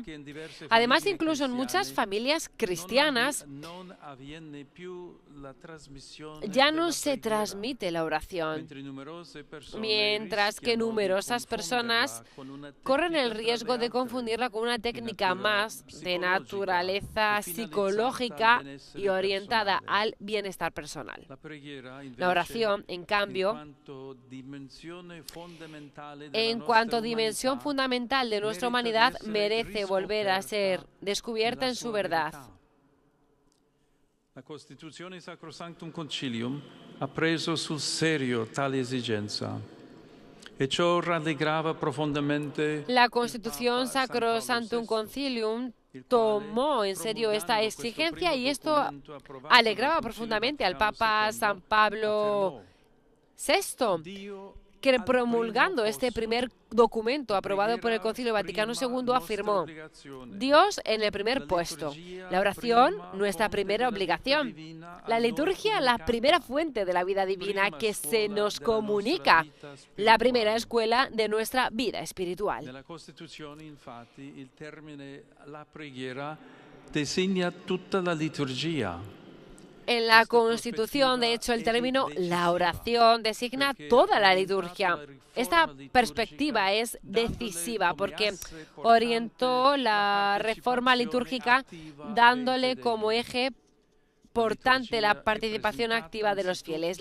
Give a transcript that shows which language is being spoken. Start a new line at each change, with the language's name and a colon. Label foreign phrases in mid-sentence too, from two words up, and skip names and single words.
Spanish: Además, incluso en muchas familias cristianas ya no se transmite la oración, mientras que numerosas personas corren el riesgo de confundirla con una técnica más de naturaleza psicológica y orientada al bienestar personal. La oración, en cambio, en cuanto a dimensión fundamental de nuestra humanidad, merece volver a ser descubierta en su verdad.
Italian: La Costituzione Sacrosanctum Concilium ha preso sul serio tale esigenza. e ciò rallegrava profondamente
Spanish: La Constitución Sacrosanctum Concilium tomó en serio esta exigencia y esto alegraba profundamente al Papa San Pablo VI, que promulgando este primer documento aprobado por el Concilio Vaticano II afirmó: Dios en el primer puesto, la oración nuestra primera obligación, la liturgia la primera fuente de la vida divina que se nos comunica, la primera escuela de nuestra vida espiritual.
Italian: Nella Costituzione, infatti, il termine la preghiera designa tutta la liturgia.
Spanish: En la Constitución, de hecho, el término la oración designa toda la liturgia. Esta perspectiva es decisiva porque orientó la reforma litúrgica dándole como eje importante la participación activa de los fieles.